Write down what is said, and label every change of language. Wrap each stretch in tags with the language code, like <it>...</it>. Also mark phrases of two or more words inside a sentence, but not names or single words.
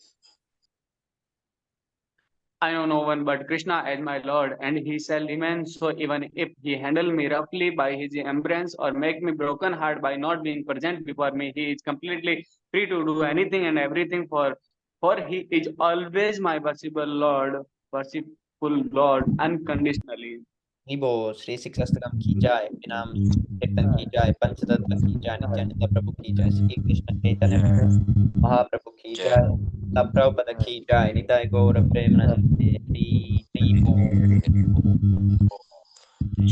<en>I know no one but Krishna as my Lord, and he shall remain so even if he handle me roughly by his embrace or make me broken heart by not being present before me. He is completely free to do anything and everything for he is always my worshipful Lord unconditionally.</en> <hi>निबो श्री शिक्षाष्टकम की जाय बिनाम कीर्तन की जाय पंचतत्व की जाय नित्यानंद प्रभु की जाय श्री कृष्ण चैतन्य महाप्रभु की Jai. जाय ला प्रभुपद की जाय निताय गौर प्रेमानंदे हरि हरि बोल</hi>